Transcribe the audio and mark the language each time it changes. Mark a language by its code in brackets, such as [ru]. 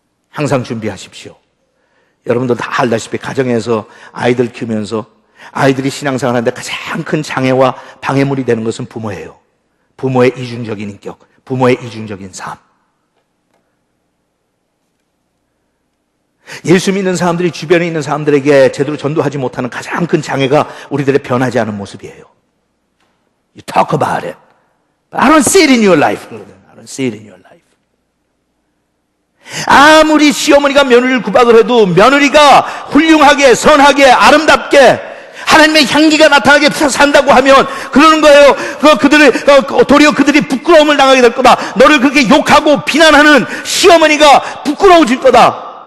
[ko] 항상 준비하십시오. 여러분들 다 알다시피 가정에서 아이들 키우면서 아이들이 신앙생활 하는데 가장 큰 장애와 방해물이 되는 것은 부모예요. 부모의 이중적인 인격, 부모의 이중적인 삶. 예수 믿는 사람들이 주변에 있는 사람들에게 제대로 전도하지 못하는 가장 큰 장애가 우리들의 변하지 않은 모습이에요. [en] You talk about it, but I don't see it in your life. I don't see it in your life. [ko] 아무리 시어머니가 며느리를 구박을 해도 며느리가 훌륭하게 선하게 아름답게 하나님의 향기가 나타나게 산다고 하면 그러는 거예요. 도리어 그들이 부끄러움을 당하게 될 거다. 너를 그렇게 욕하고 비난하는 시어머니가 부끄러워질 거다.